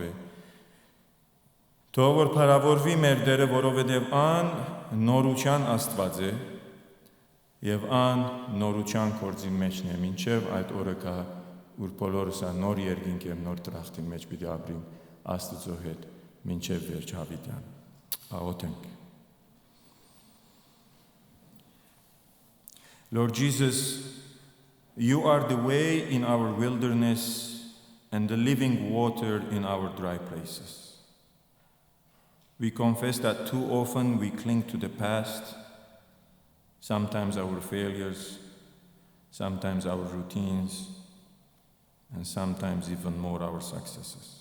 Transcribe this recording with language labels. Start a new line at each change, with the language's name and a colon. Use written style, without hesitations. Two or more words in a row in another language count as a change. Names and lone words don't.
Armenian: է։ Թող որ փառավորվի մեր Տերը, որովհետև ան նորության Աստված է եւ ան նորության գործի մեջն է, մինչեւ այդ օրը կա, որ բոլորս նոր երկինք եւ նոր դրախտի մեջ պիտի ապրին Աստծո հետ, մինչեւ վերջ հավիտյան։ Աղոթենք։
English: Lord Jesus, you are the way in our wilderness and the living water in our dry places. We confess that too often we cling to the past, sometimes our failures, sometimes our routines, and sometimes even more our successes.